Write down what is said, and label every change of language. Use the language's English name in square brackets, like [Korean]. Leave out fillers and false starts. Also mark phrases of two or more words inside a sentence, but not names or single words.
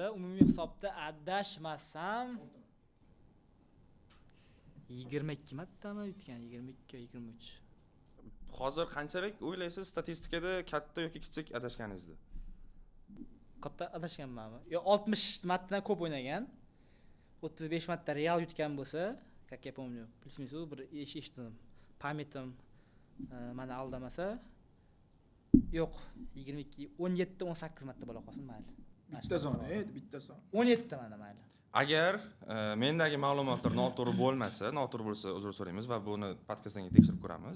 [Uzbek] Umumiy hisobda adashmasam 22 martami yutgan? 22-23. Hozir qanchalik o'ylaysiz statistikada katta yoki kichik adashganingizni? Katta adashganmanmi? Yo 60 martadan ko'p o'ynagan. 35 marta Real yutgan bo'lsa, [Russian] как я помню, плюс-минус [Uzbek] bir eshitdim. Pamiyatim meni aldamasa, yo'q, 22, 17, 18 marta bo'la qolsin, mayli. bitta son, bitta son. 17 mana mayli. Agar mendagi ma'lumotlar noto'g'ri bo'lmasa, noto'g'ri bo'lsa uzr so'raymiz va buni podkastdan keyin tekshirib ko'ramiz.